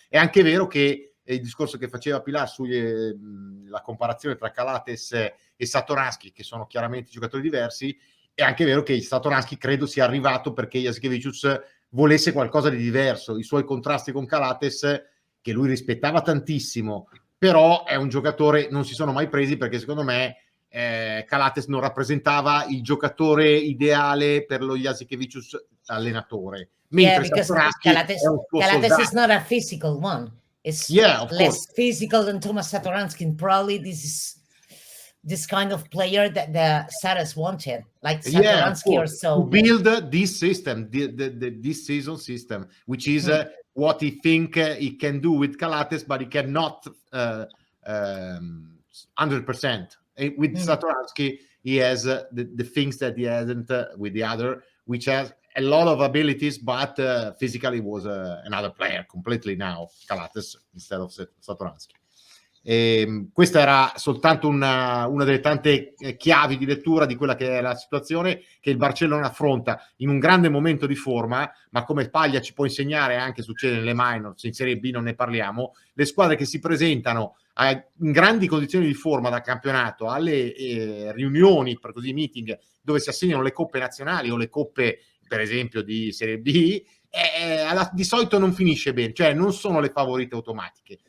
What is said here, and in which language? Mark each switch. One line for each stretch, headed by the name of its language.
Italian: È anche vero che il discorso che faceva Pilar sulla comparazione tra Calates e Satoransky, che sono chiaramente giocatori diversi, è anche vero che Satoransky credo sia arrivato perché Jasikevičius volesse qualcosa di diverso. I suoi contrasti con Calates, che lui rispettava tantissimo, però è un giocatore, non si sono mai presi perché secondo me Calates non rappresentava il giocatore ideale per lo Jasikevičius allenatore. Mentre Satoransky
English: Calates is not a physical one. It's less physical than Thomas Satoransky, and probably this kind of player that the Saras wanted, like Satoransky or so. To build this system, this season system, which is what he think he can do with Calates, but he cannot 100%. With Satoransky, he has the things that he hasn't with the other, which has a lot of abilities, but physically was another player completely now, Calates instead of Satoransky.
Italian: Questa era soltanto una delle tante chiavi di lettura di quella che è la situazione che il Barcellona affronta in un grande momento di forma, ma come Paglia ci può insegnare, anche succede nelle minors, in Serie B non ne parliamo, le squadre che si presentano in grandi condizioni di forma da campionato alle riunioni, per così meeting, dove si assegnano le coppe nazionali o le coppe per esempio di Serie B, di solito non finisce bene, cioè non sono le favorite automatiche.